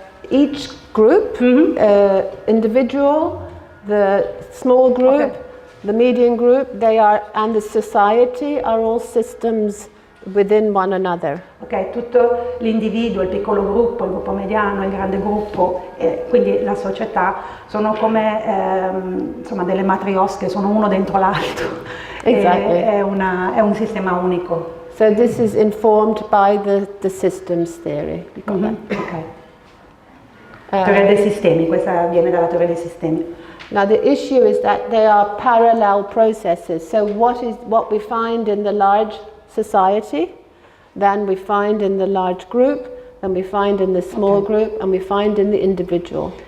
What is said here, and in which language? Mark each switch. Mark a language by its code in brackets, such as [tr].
[en] each group, individual, the small group, the medium group, and the society are all systems within one another. [it] Ok, tutto l'individuo, il piccolo gruppo, il gruppo mediano, il grande gruppo, quindi la società, sono come insomma delle matriosche, sono uno dentro l'altro. [en] Exactly. [it] È un sistema unico. [en] So this is informed by the systems theory. [it] Ok. Teoria dei sistemi, questa viene dalla teoria dei sistemi. [en] Now the issue is that they are parallel processes. So what we find in the large society, then we find in the large group, then we find in the small group, and we find in the individual.